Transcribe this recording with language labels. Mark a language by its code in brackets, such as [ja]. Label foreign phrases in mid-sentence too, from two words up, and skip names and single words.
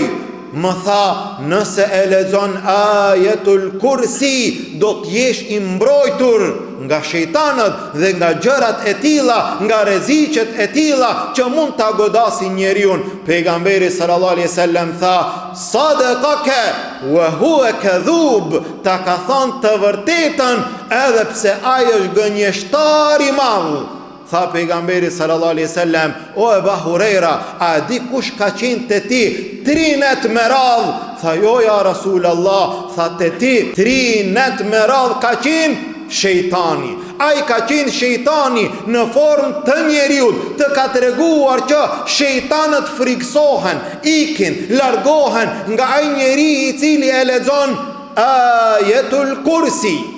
[sq] Më tha: nëse e lexon Ajetul Kursi, do t'jesh i mbrojtur nga shejtanët dhe nga gjërat e tilla, nga rreziqet e tilla që mund ta godasin njeriu. Pejgamberi [ar] صلى الله عليه وسلم [sq] tha: [ar] صدقك وهو كذوب, [sq] ta ka thënë të vërtetën edhe pse ai është gënjeshtar i madh. Tha pejgamberi [ar] صلى الله عليه وسلم: [sq] o Abu Huraira, a di kush ka qenë te ti 3 net me radh? Tha: jo [ar] يا رسول الله. [sq] Tha: te ti 3 net me radh ka qenë shejtani. Ai ka qenë shejtani në formë të njeriut, të ka treguar që shejtanët friksohen, ikin, largohen nga ai njeri i cili e lexon Ajetul Kursi.